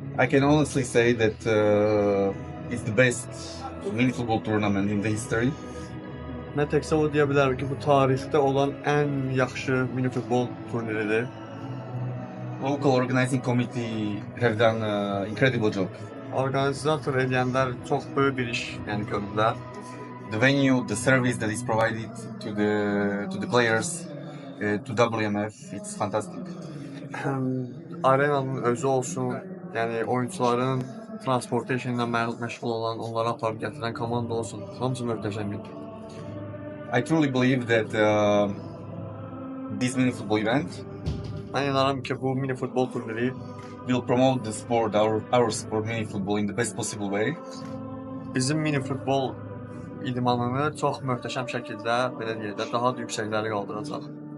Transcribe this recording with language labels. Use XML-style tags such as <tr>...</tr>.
<en>I can honestly say that it's the best mini football tournament in the history.</en> <az>Mən təkcə o deyə bilərəm ki, bu tarixdə olan ən yaxşı mini futbol turniridir.</az> <en>Local organizing committee have done an incredible job.</en> <az>Orqanizatör edənlər çox böyük bir iş, yəni gördülər.</az> <en>The venue, the service that is provided to the players, to WMF, it's fantastic.</en> <az>Həm arenanın özü olsun, yəni oyunçuların transportation ilə məşğul olan, onları aparıb gətirən komanda olsun, hamısı möhtəşəm idi.</az> <en>I truly believe that this mini football event</en> <az>Mən inanıram ki, bu mini futbol turniri</az> <en>will promote the sport, our sport, mini football, in the best possible way.</en> <az>bizim mini futbol idmanını çox möhtəşəm şəkildə, belə deyək də, daha da yüksəklərə qaldıracaq.</az>